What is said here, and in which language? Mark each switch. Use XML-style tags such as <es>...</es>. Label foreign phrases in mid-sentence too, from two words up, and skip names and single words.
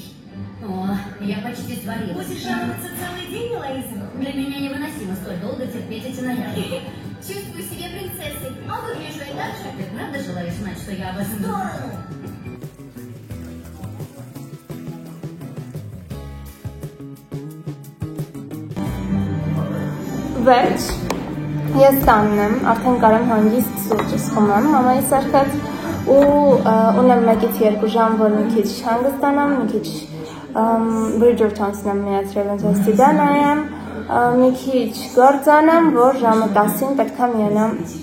<ru>О, я почти сварилась. Будешь жаловаться целый день, Лоиза? Для меня невыносимо столь долго терпеть эти наряды. Чувствую себя принцессой. А выгляжу я так же? Ты правда желаешь знать, что я об этом думаю?</ru> <hy>Վերջ, ես տանն եմ, արդեն կարեմ հանգիստ սուրճս խմեմ, մամայի սարքած ու ունեմ 1-ից 2 ժամ, որ մի քիչ հանգստանամ, մի քիչ Bridgerton-ն եմ միացրել ոնց այս տիպա նայեմ, մի քիչ գործանեմ, որ ժամը 10-ին պետք է միանամ</hy>